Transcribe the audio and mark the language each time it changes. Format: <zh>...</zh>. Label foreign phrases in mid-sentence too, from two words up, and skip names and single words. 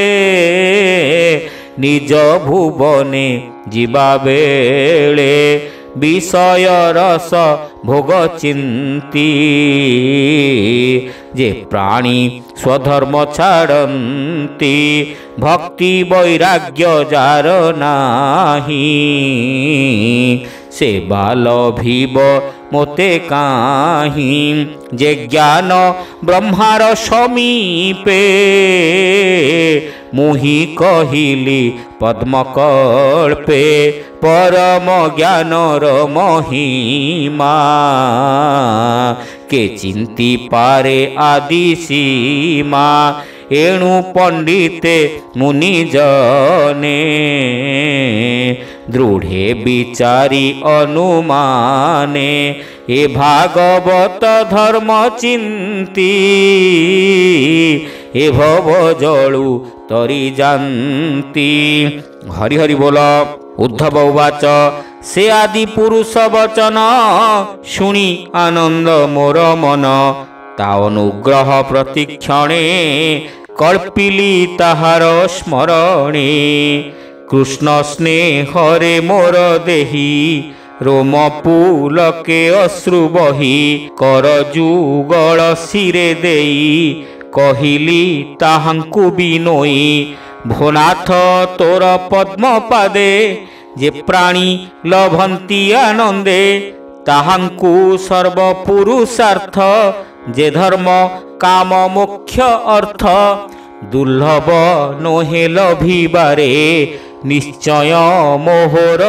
<or>ନିଜ ଭୁବନେ ଜୀବା ବେଳେ ବିଷୟ ରସ ଭୋଗ ଚିନ୍ତି ଯେ ପ୍ରାଣୀ ସ୍ୱଧର୍ମ ଛାଡ଼ନ୍ତି ଭକ୍ତି ବୈରାଗ୍ୟ ଯାର ନାହିଁ ସେ ବାଲ ଭୀବ ମୋତେ କାହିଁ ଯେ ଜ୍ଞାନ ବ୍ରହ୍ମାର ସମୀପେ ମୁହିଁ କହିଲି ପଦ୍ମକଳ୍ପେ ପରମ ଜ୍ଞାନର ମହିମା କେ ଚିନ୍ତି ପାରେ ଆଦି ସୀମା ଏଣୁ ପଣ୍ଡିତେ ମୁନି ଜନେ ଦୃଢ଼େ ବିଚାରି ଅନୁମାନେ ଏ ଭାଗବତ ଧର୍ମ ଚିନ୍ତି ଏ ଭବ ଜଳୁ ତରି ଜାଣନ୍ତି। ହରି ହରି ବୋଲ। ଉଦ୍ଧବ ଉବାଚ। ସେ ଆଦି ପୁରୁଷ ବଚନ ଶୁଣି ଆନନ୍ଦ ମୋର ମନ ତା ଅନୁଗ୍ରହ ପ୍ରତିକ୍ଷଣେ କଳ୍ପିଲି ତାହାର ସ୍ମରଣେ କୃଷ୍ଣ ସ୍ନେହରେ ମୋର ଦେହୀ ରୋମ ପୁଲକେ ଅଶ୍ରୁ ବହି କର ଯୁଗଳ ଶିରେ ଦେଇ କହିଲି ତାହାଙ୍କୁ ବିନୋଇ ଭୋନାଥ ତୋର ପଦ୍ମ ପାଦେ ଯେ ପ୍ରାଣୀ ଲଭନ୍ତି ଆନନ୍ଦେ ତାହାଙ୍କୁ ସର୍ବପୁରୁଷାର୍ଥ ଯେ ଧର୍ମ କାମ ମୋକ୍ଷ ଅର୍ଥ ଦୁର୍ଲଭ ନୋହେ ଲଭିବାରେ ନିଶ୍ଚୟ ମୋହର</or>